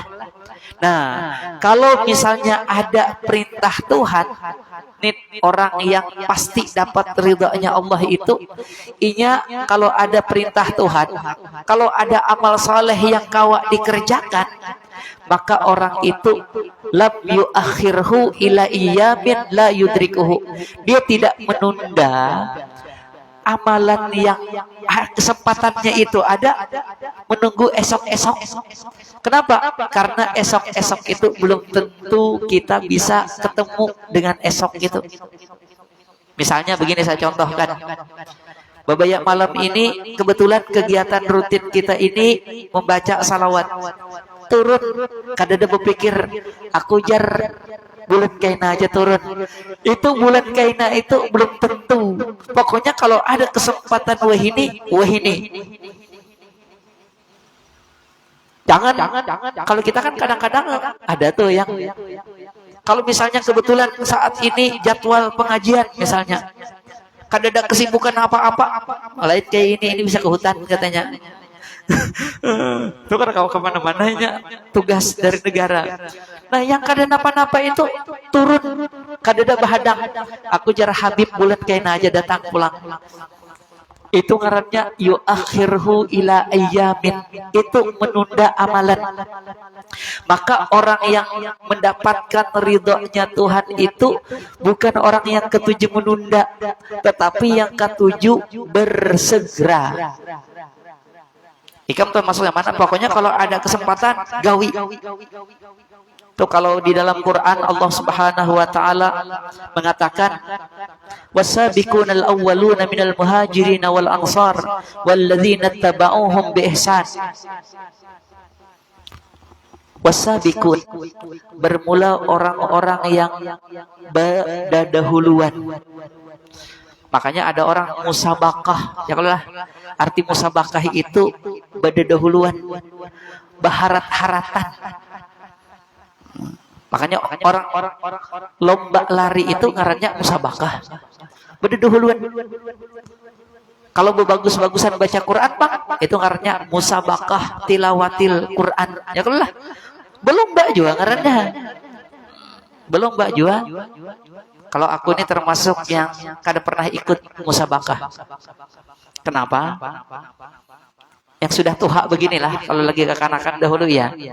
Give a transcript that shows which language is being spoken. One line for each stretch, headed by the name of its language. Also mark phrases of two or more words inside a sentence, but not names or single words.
Indonesian: Nah, kalau misalnya ada perintah Tuhan, nih orang yang pasti dapat ridhonya Allah itu, inya kalau ada perintah Tuhan, kalau ada amal soleh yang kawa dikerjakan, maka orang itu
Arabic: لم يؤخره إلى أيام لا يدركه,
Indonesian: dia tidak menunda amalan yang kesempatannya itu ada, menunggu esok-esok. Kenapa? Karena esok-esok itu belum tentu kita bisa ketemu dengan esok itu. Misalnya begini, saya contohkan. Babaya malam ini kebetulan kegiatan rutin kita ini membaca salawat.
Banjar: Turun, kadada berpikir, aku jar bulan kaina aja turun. Itu bulan kaina itu belum tentu. Pokoknya kalau ada kesempatan wahini.
Indonesian: Jangan. Kalau kita kan kadang-kadang ada tuh yang, kalau misalnya kebetulan saat ini jadwal pengajian misalnya, kadada kesibukan apa-apa, lain kayak ini bisa ke hutan katanya. Itu kan kalau kemana-mananya tugas dari negara.
Banjar: Nah, yang kada napa-napa itu turun, kadada bahadang, aku jar Habib bulan kaina aja datang pulang. Itu ngarannya
Arabic: يؤخره إلى أيام,
Indonesian: itu menunda amalan. Maka orang yang mendapatkan ridhonya Tuhan itu bukan orang yang ketujuh menunda, tetapi yang ketujuh bersegera.
Banjar: Ikam termasuk yang mana? Pokoknya kalau ada kesempatan gawi.
Indonesian: Tuh kalau di dalam Quran Allah
Arabic: سبحانه وتعالى
Indonesian: mengatakan,
Arabic: والسابقون الأولون من المهاجرين والأنصار والذين اتبعوهم بإحسان.
Indonesian: Wasabiqun, bermula orang-orang yang berdahuluan.
Banjar: Makanya ada orang musabakah, ya kalau arti musabakah itu berdahuluan, baharat-haratan. Makanya orang lomba lari itu ngarannya musabakah, berdahuluan. Kalau bagus-bagusan baca Quran, Bang, itu ngarannya
Arabic: مسابقة تلاوة القرآن.
Banjar: Ya kalau belum mbak juga ngarannya, belum mbak juga. Kalau aku ini termasuk yang kada pernah ikut musabakah.
Indonesian: Kenapa? Yang sudah tua beginilah, kalau lagi kekanakan dahulu ya.